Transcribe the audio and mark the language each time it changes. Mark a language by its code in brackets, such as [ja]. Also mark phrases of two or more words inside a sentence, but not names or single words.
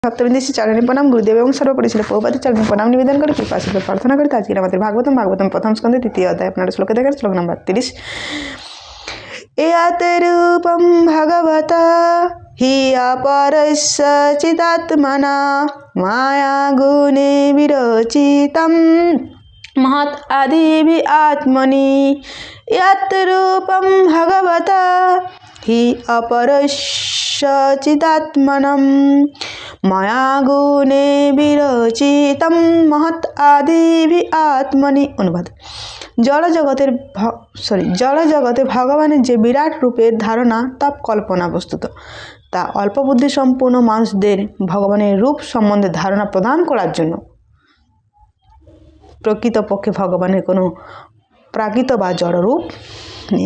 [bn] ভক্তবৃন্দ শ্রী চরণে প্রণাম গুরুদেব এবং সর্বোপরি ছিল প্রভুপাদের চরণে প্রণাম নিবেদন করে কৃপা আশীর্বাদ প্রার্থনা করি আজকের আমাদের ভাগবতম প্রথম স্কন্ধে তৃতীয় অধ্যায় আপনারা শ্লোকে দেখেন শ্লোক নম্বর 30। [sa] एयात रूपम भगवता हि अपरस्य चिदात्मना माया गुणे विरचितम महत् आदिभि आत्मनि यत् रूपं भगवता हि अपरस्य चिदात्मनं माया गुणे विरचितं महत् आदिभि आत्मनि। অনুবাদ। [bn] জড়জগতে ভগবানের যে বিরাট রূপের ধারণা তা কল্পনা বস্তুত, তা অল্প বুদ্ধি সম্পন্ন মানুষদের ভগবানের রূপ সম্বন্ধে ধারণা প্রদান করার জন্য। প্রকৃতপক্ষে ভগবানের কোনো প্রাকৃত বা জড় রূপ নেই।